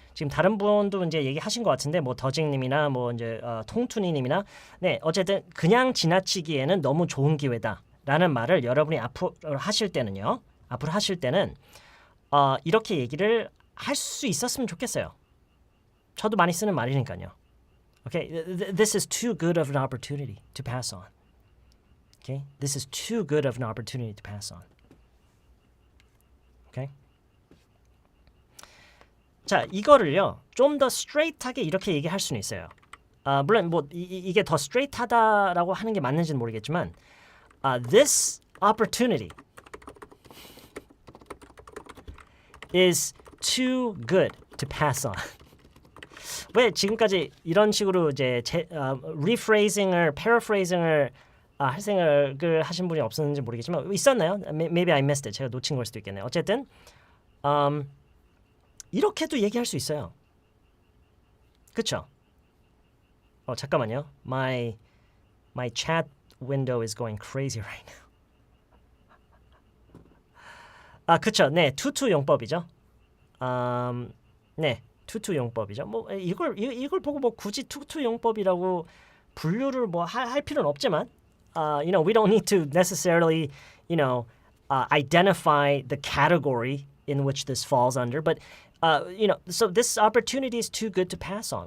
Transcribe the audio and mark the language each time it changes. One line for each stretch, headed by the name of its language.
Korean: 지금 다른 분도 이제 얘기하신 것 같은데 뭐 더징님이나 뭐 이제 통투니님이나 네 어쨌든 그냥 지나치기에는 너무 좋은 기회다라는 말을 여러분이 앞으로 하실 때는 이렇게 얘기를 할 수 있었으면 좋겠어요. 저도 많이 쓰는 말이니까요.
English: Okay, this is too good of an opportunity to pass on. Okay, this is too good of an opportunity to pass on. Okay.
Korean: 자, 이거를요 좀 더 스트레이트하게 이렇게 얘기할 수는 있어요. 물론 뭐 이게 더 스트레이트하다라고 하는 게 맞는지는 모르겠지만,
English: this opportunity is too good to pass on.
Korean: 왜 지금까지 이런 식으로 이제 paraphrasing을 할 생각을 하신 분이 없었는지 모르겠지만 있었나요?
English: Maybe I missed it.
Korean: 제가 놓친 걸 수도 있겠네요. 어쨌든 이렇게도 얘기할 수 있어요. 그쵸? 잠깐만요.
English: My chat window is going crazy right now.
Korean: 그쵸. 네, 투투 용법이죠. 네, 투투 용법이죠. 뭐 이걸 보고 뭐 굳이 투투 용법이라고 분류를 뭐 할 필요는 없지만,
English: we don't need to necessarily, identify the category in which this falls under, but so this opportunity is too good to pass on.